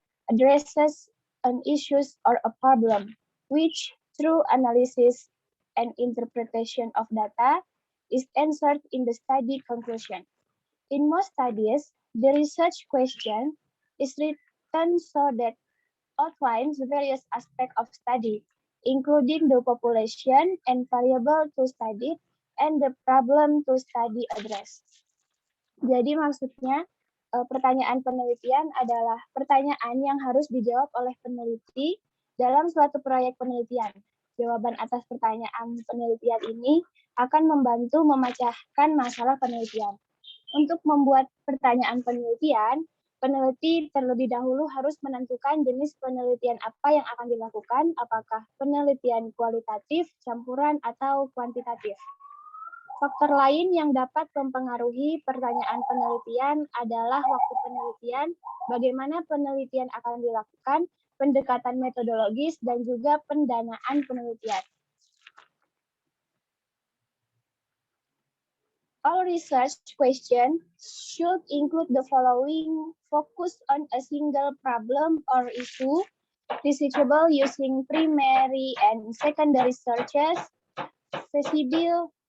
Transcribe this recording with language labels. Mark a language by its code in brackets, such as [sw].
[en] Addresses an issue or a problem, which through analysis and interpretation of data is answered in the study conclusion. In most studies, the research question is written so that outlines various aspects of study, including the population and variable to study and the problem to study address. [id] Jadi maksudnya, pertanyaan penelitian adalah pertanyaan yang harus dijawab oleh peneliti dalam suatu proyek penelitian. Jawaban atas pertanyaan penelitian ini akan membantu memecahkan masalah penelitian. Untuk membuat pertanyaan penelitian, peneliti terlebih dahulu harus menentukan jenis penelitian apa yang akan dilakukan, apakah penelitian kualitatif, campuran, atau kuantitatif. Faktor lain yang dapat mempengaruhi pertanyaan penelitian adalah waktu penelitian, bagaimana penelitian akan dilakukan, pendekatan metodologis, dan juga pendanaan penelitian. [en] All research questions should include the following: focus on a single problem or issue, researchable using primary and secondary searches, feasible